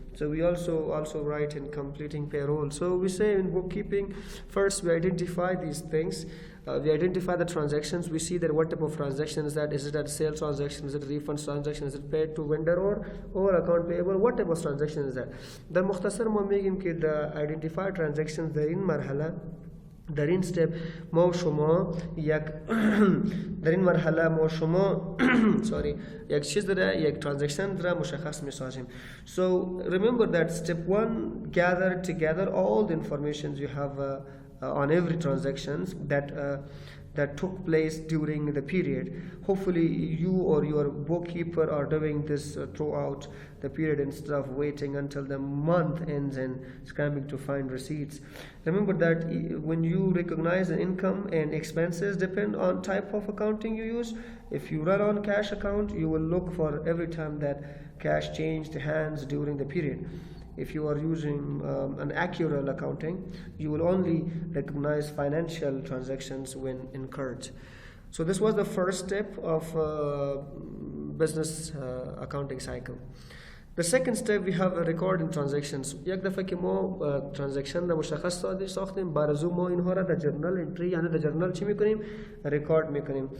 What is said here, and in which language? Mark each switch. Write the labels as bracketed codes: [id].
[en] So we also write in completing payroll. So we say in bookkeeping, first we identify these things. We identify the transactions. We see that what type of transaction is that. Is it a sales transaction? Is it a refund transaction? Is it paid to vendor or account payable? What type of transaction is that? [fa] The مختصر ما میگیم که [en] the identified transactions [fa] در این مرحله در این step ما شما یک در این مرحله ما شما sorry یک چیز داره یک transaction داره مشخص میسازیم. [en] So remember that step 1, gather together all the information you have on every transactions that took place during the period. Hopefully you or your bookkeeper are doing this throughout the period instead of waiting until the month ends and scrambling to find receipts. Remember that when you recognize the income and expenses depend on type of accounting you use. If you run on cash account, you will look for every time that cash changed hands during the period. If you are using an accurate accounting, you will only recognize financial transactions when incurred. So this was the first step of business accounting cycle. The second step, we have recording transactions. [fa] یک دفعه که ما transaction را مشخص ساختیم، بارزو ما اینها را در journal entry یعنی در journal چی میکنیم؟ record میکنیم.